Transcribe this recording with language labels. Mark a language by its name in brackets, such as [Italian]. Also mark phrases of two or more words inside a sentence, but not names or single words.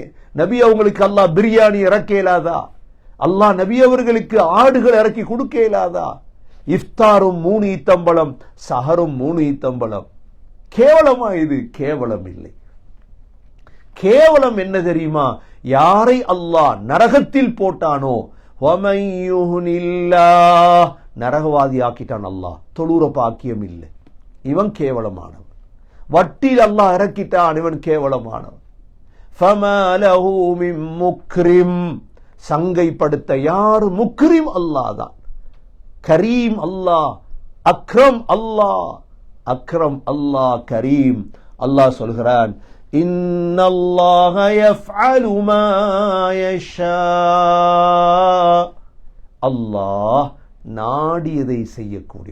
[Tamil] நபி அவங்களுக்கு அல்லாஹ் பிரியாணி இறக்க இயலாதா? அல்லாஹ் நபி அவர்களுக்கு ஆடுகள் இறக்கி கொடுக்க இயலாதா? இஃப்தாரும் 3 ஈத்தம்பழம், சஹரும் 3 ஈத்தம்பழம். கேவலமா இது? கேவலம் இல்லை. கேவலம் என்ன தெரியுமா? யாரை அல்லாஹ் நரகத்தில் போட்டானோ, [Arabic] وَمَن يُهِنِ اللَّهُ, [Tamil] நரகவாதி ஆக்கிட்டான் அல்லாஹ், தொழுற பாக்கியம் இல்லை, இவன் கேவலமானவன். வட்டியில் அல்லாஹ் இறக்கிட்டான், இவன் கேவலமானவன். [Arabic] فَمَا لَهُ مِن مُكْرِمٍ, [Tamil] சங்கைப்படுத்த யார்? முக்ரிம் அல்லாஹ் தான், கரீம் அல்லாஹ், அக்ரம் அல்லாஹ், அக்ரம் அல்லாஹ், கரீம். அல்லாஹ் சொல்கிறான், [Arabic] إن الله يفعل ما يشاء, [Tamil] அல்லாஹ் நாடியதை செய்யக்கூடிய.